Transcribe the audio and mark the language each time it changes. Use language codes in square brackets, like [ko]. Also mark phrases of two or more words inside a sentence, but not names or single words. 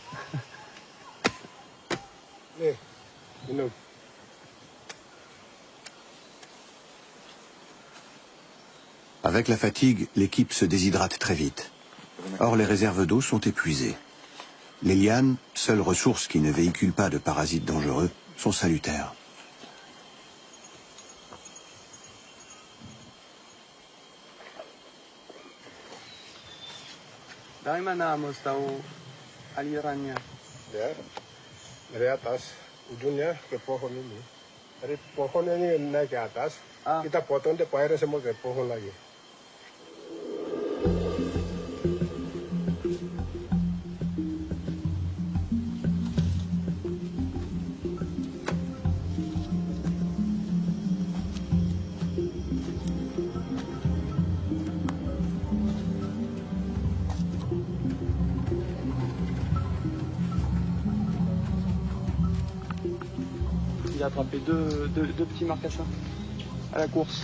[fr] Avec la fatigue, l'équipe se déshydrate très vite. Or, les réserves d'eau sont épuisées. Les lianes, seule ressource qui ne véhicule pas de parasites dangereux, sont salutaires. [id] Dari mana Amos tahu alirannya? Ya, dari atas ujungnya ke pohon ini. Dari pohon ini naik ke atas, kita potong deh airnya semua ke pohon lagi. [fr] Il a attrapé deux petits marcassins à la course.